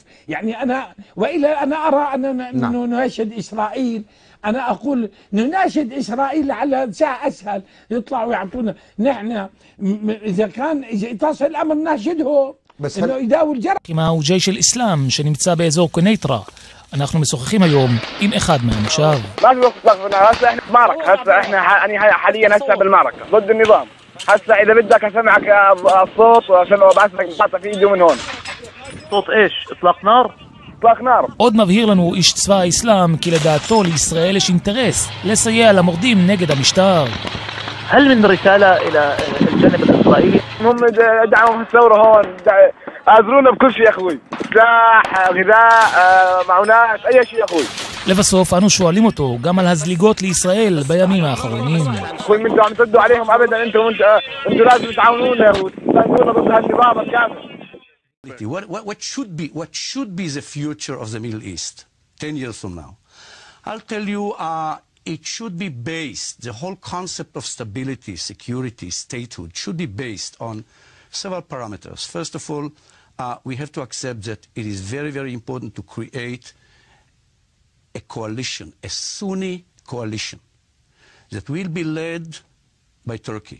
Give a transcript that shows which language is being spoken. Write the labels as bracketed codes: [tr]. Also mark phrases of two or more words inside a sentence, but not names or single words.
[ar] يعني أنا وإلا أنا أرى أنه نناشد إسرائيل. أنا أقول نناشد إسرائيل لعل أسهل يطلعوا يعطونا. نحن إذا تصل الأمر نناشده بس إنه يداوي الجرح. معه جيش الإسلام [he] שאני נמצא באזור קוניטרה. אנחנו משוחחים היום עם אחד מהמושב. [ar] ما في وقت صفنا، هسه احنا بمعركة، هسه احنا حاليا هسه بالمعركة ضد النظام. هسه إذا بدك أسمعك الصوت وأبعث لك مقاطع فيديو من هون. صوت إيش؟ إطلاق نار؟ إطلاق نار. [he] עוד מבהיר לנו איש צבא האסלאם כי לדעתו לישראל יש אינטרס לסייע למורדים נגד המשטר. [ar] هل من رسالة إلى الجانب الإسرائيلي؟ هم دعموا في الثورة هون، آذرونا بكل شيء يا أخوي، سلاح، غذاء، معونات، أي شيء يا أخوي. [he] לבסוף אנו שואלים אותו גם על הזליגות לישראל בימים האחרונים. [ar] كل من عم تردوا عليهم أبدا، أنتم لازم تعاونونا وتساندونا ضد هالنظام الكامل. [en] What should be the future of the Middle East 10 years from now? I'll tell you, it should be based, the whole concept of stability, security, statehood should be based on several parameters. First of all, we have to accept that it is very, very important to create a coalition, a Sunni coalition that will be led by Turkey.